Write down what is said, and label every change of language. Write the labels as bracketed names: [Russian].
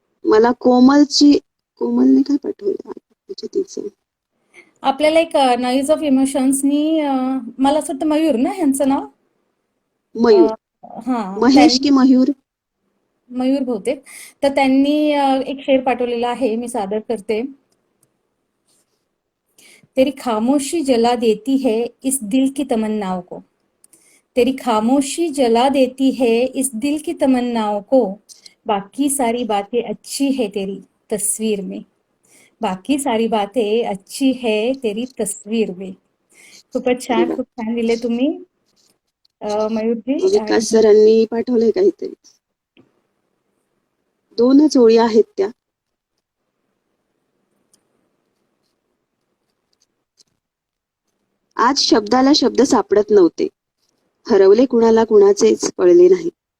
[Marathi] मला कोमलने काय पाठवलं तिचं. आपल्याला एक नॉईज ऑफ इमोशन्सनी मला असं वाटतं मयूर ना ह्यांचं नाव? मयूर. हा, महेश की मयूर? मयूर बहुतेक. तर त्यांनी एक शेर पाठवलेला आहे, मी सादर करते. [Hindi] तेरी खामोशी जला देती है इस दिल की तमन्नाओं को. तेरी खामोशी जला देती है इस दिल की तमन्नाओं को, बाकी सारी बातें अच्छी है तेरी तस्वीर में, बाकी सारी बातें अच्छी है तेरी तस्वीर में. [Marathi] खूपच अरे छान, वा. खूप छान लिहिले तुम्ही मयूरजी. विकास आणि सरांनी पाठवलंय काहीतरी. 2च ओळी आहेत त्या. आज शब्दाला शब्द सापडत नव्हते. हरवले कुणाला कुणाचेच कळले नाही.